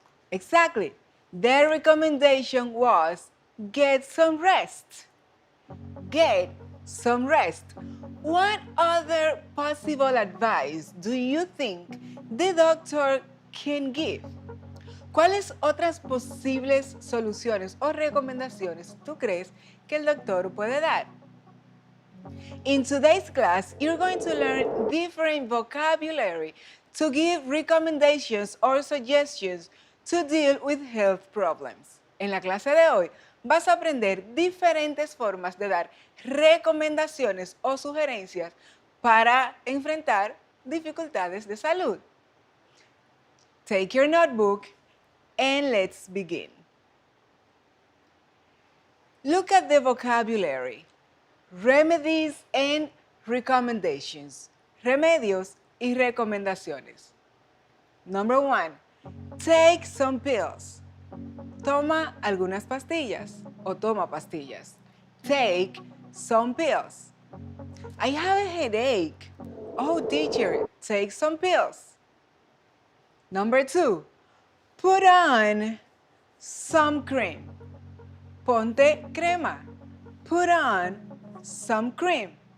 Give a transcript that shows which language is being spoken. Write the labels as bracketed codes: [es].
[en] Exactly. Their recommendation was get some rest. Get some rest. What other possible advice do you think the doctor can give? [es] ¿Cuáles otras posibles soluciones o recomendaciones tú crees que el doctor puede dar? [en] In today's class, you're going to learn different vocabulary to give recommendations or suggestions to deal with health problems. [es] En la clase de hoy vas a aprender diferentes formas de dar recomendaciones o sugerencias para enfrentar dificultades de salud. [en] Take your notebook and let's begin. Look at the vocabulary. Remedies and recommendations. [es] Remedios y recomendaciones. [en] Number 1. Take some pills. [es] Toma algunas pastillas o toma pastillas. [en] Take some pills. I have a headache. Oh, teacher, take some pills. Number 2. Put on some cream. [es] Ponte crema. [en] Put on some cream.